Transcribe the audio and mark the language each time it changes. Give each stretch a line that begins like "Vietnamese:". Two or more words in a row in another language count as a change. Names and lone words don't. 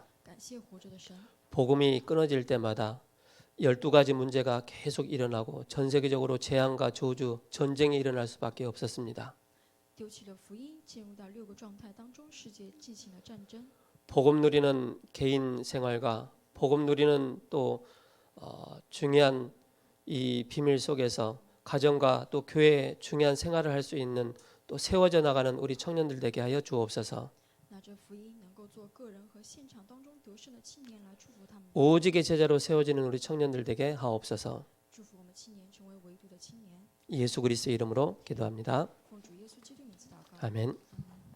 Chinese: 感谢活着的神，
Korean: 복음이 끊어질 때마다 12가지 문제가 계속 일어나고 전 세계적으로 재앙과 저주, 전쟁이 일어날 수밖에 없었습니다.
Chinese: 丢弃了福音，进入到6个状态当中，世界进行了战争。
Korean: 복음 누리는 개인 생활과 복음 누리는 또 중요한 이 비밀 속에서 가정과 또 교회의 중요한 생활을 할 수 있는 또 세워져 나가는 우리 청년들 되게 하여 주옵소서.
Chinese: 拿着福音，能够做个人和现场当中得胜的青年来祝福他们，
Korean: 오직의 제자로 세워지는 우리 청년들 되게 하옵소서.
Chinese: 祝福我们青年成为唯独的青年。
Korean: 예수 그리스도의 이름으로 기도합니다.
Chinese: 奉主耶稣基督名字祷告。
Korean: 아멘.
Chinese: 阿门